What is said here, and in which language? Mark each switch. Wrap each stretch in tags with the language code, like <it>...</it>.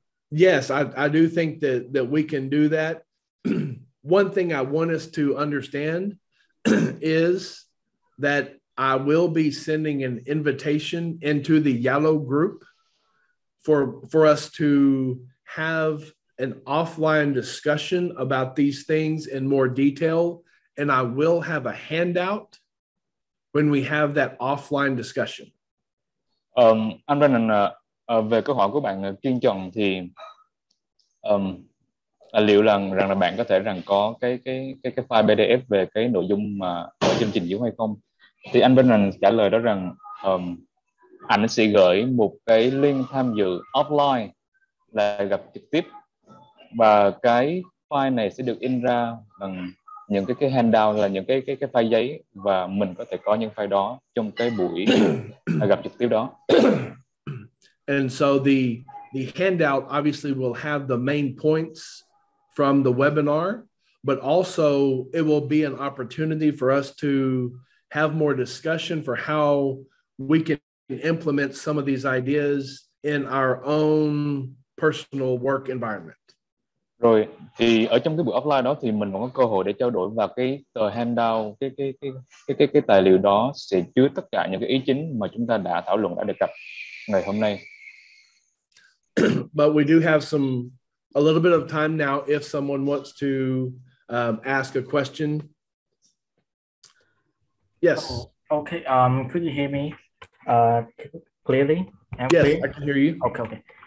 <en>Yes, I do think that we can do that. One thing I want us to understand is that I will be sending an invitation into the yellow group for us to have an offline discussion about these things in more detail. And I will have a handout when we have that offline discussion.</en> <vi>Anh Brennan, về câu hỏi của bạn Kiên Trần thì liệu rằng là bạn có thể có cái file PDF về cái nội dung mà ở chương trình dưới hay không? Thì anh Brennan trả lời đó rằng anh sẽ gửi một cái link tham dự offline là gặp trực tiếp, và cái file này sẽ được in ra bằng những cái handout là những cái file giấy, và mình có thể có những file đó trong cái buổi gặp trực tiếp đó.</vi> <en>And so the handout obviously will have the main points from the webinar, but also it will be an opportunity for us to have more discussion for how we can implement some of these ideas in our own personal work environment.</en> <vi>Rồi thì ở trong cái buổi offline đó thì mình vẫn có cơ hội để trao đổi, và cái tờ handout, cái tài liệu đó sẽ chứa tất cả những cái ý chính mà chúng ta đã thảo luận, đã đề cập ngày hôm nay.</vi> <en>But we do have a little bit of time now if someone wants to ask a question. Yes. Okay. Could you hear me clearly? Yes, clear? I can hear you. Okay.</en>